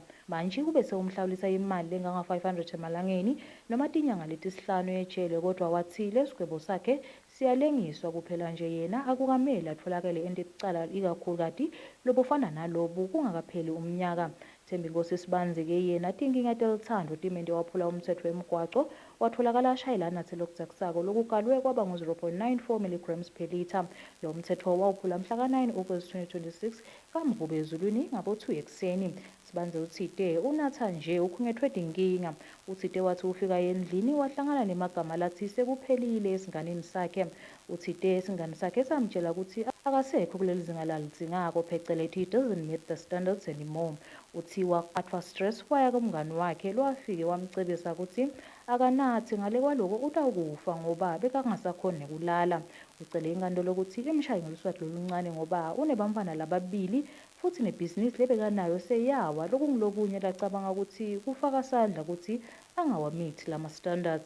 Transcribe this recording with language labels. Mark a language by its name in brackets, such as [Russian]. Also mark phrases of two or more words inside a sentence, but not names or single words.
[Swati] Manje ube sewumhlawulisa imali lenganga-500 emalangeni noma tinyanga letisihlanu ejele kodwa wathi lesigwebo sakhe siyalengiswa kuphela nje yena akukamele atholakele entekucala ikakhulukati lobufana nalobu kungakapheli umnyaka. Thembinkosi Sibanzi-ke yena tinkinga telithando timente waphula umthetho wemgwaco watholakala ashayela anathe lokutsakisako lokukalwe kwaba ngu-0.94 [English] mg per litre. [Swati] Lo mthetho wawuphula mhla ka-9 August 2026 kamvube ezulwini ngabo-2 ekuseni. Sibanzi uthite unatha nje ukhungethwe dinkinga. Uthite wathi ufika endlini wahlangana nemagama lathi sekuphelile esinganeni sakhe. Uthite esingane sakhe samtshela ukuthi akasekho kuleli zinga lalidzingako phecelezi [English] he doesn't meet the standards anymore. [Swati] Uthi waqathwa stress waya kumngani wakhe lwafike wamcebisa ukuthi akanathi ngale kwaloko utawukufa ngoba bekangasakhoni kulala. Ucele inkantolo ukuthi imshaye ngeluswati loluncane ngoba unebamfana lababili futhi nebhizinisi lebekanayo seyawa lokungilokunye lacabanga ukuthi kufaka sandla ukuthi angawamithi lama standards.